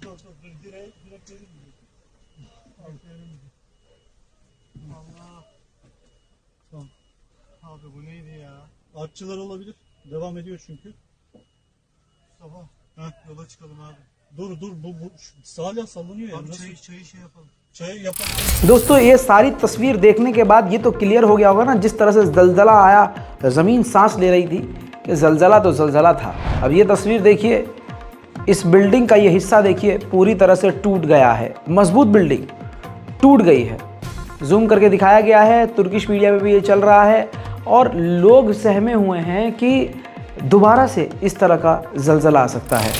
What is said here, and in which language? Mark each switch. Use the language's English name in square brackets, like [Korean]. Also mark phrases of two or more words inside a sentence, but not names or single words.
[Turkish] Dur. Direkt verir mi? Allah. Tamam. Abi bu neydi ya? Artçılar olabilir. Devam ediyor çünkü. Mustafa. Yola çıkalım abi. Dur bu hala sallanıyor ya. çayı şey yapalım. Çayı yapalım। [Hindi] दोस्तों ये सारी तस्वीर देखने के बाद ये तो क्लियर हो गया होगा ना, जिस तरह से ज़लज़ला आया, ज़मीन सांस ले रही थी कि ज़लज़ला तो ज़लज़ला था। अब ये तस्वीर देखिए, इस बिल्डिंग का ये हिस्सा देखिए पूरी तरह से टूट गया है। मजबूत बिल्डिंग टूट गई है। जूम करके दिखाया गया है, तुर्किश मीडिया में भी ये चल रहा है और लोग सहमे हुए हैं कि दोबारा से इस तरह का ज़लज़ला आ सकता है।